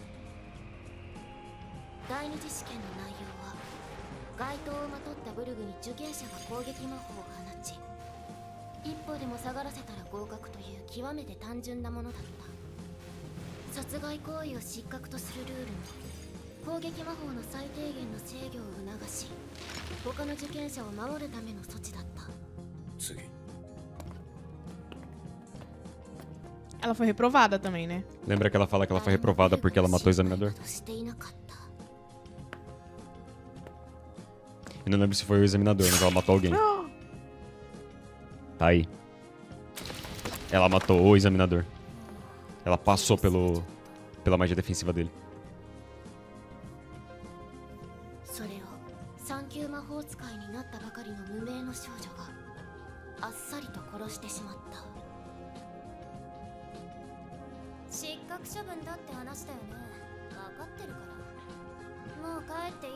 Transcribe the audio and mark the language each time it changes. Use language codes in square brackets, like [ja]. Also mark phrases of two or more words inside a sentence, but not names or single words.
[ja] 第二次試験の内容は、街灯をまとったブルグに受験者が攻撃魔法を放ち、一歩でも下がらせたら合格という極めて単純なものだった。殺害行為を失格とするルールも、攻撃魔法の最低限の制御を促し、他の受験者を守るための措置だった。次 [pt] Ela foi reprovada também, né? Lembra que ela fala que ela foi reprovada porque ela matou o examinador? Eu não lembro se foi o examinador, mas ela matou alguém. Tá aí. Ela matou o examinador. Ela passou pela magia defensiva dele. [ja] それを3級魔法使いになったばかりの無名の少女があっさりと殺してしまった。失格処分だって話だよね。分かってるから。もう帰っていい？